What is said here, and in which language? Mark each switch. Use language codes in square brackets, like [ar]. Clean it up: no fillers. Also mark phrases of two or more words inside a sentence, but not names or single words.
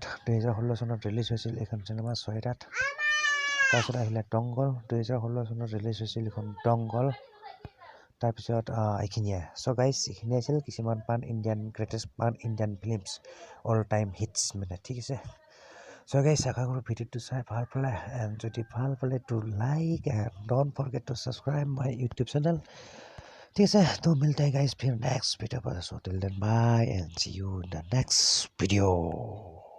[as] 2016 চনত ৰিলিজ হৈছিল এইখন চিনেমা ছয়ৰাত তাৰপিছত আহিলে দংগল 2016 চনত ৰিলিজ হৈছিল এইখন দংগল তাৰপিছত এইখিনিয়ে চ' গাইজ এইখিনি আছিল কিছুমান [en] greatest pan Indian films all time hits [as] মানে ঠিক আছে চ' গাইজ আশা কৰোঁ ভিডিঅ'টো চাই ভাল পালে এণ্ড যদি ভাল পালে [en] to like and don't forget to subscribe my YouTube channel [as] ঠিক আছে [hi] तो मिलते हैं गाइस फिर नेक्स्ट वीडियो पर [en] so till then bye and see you in the next video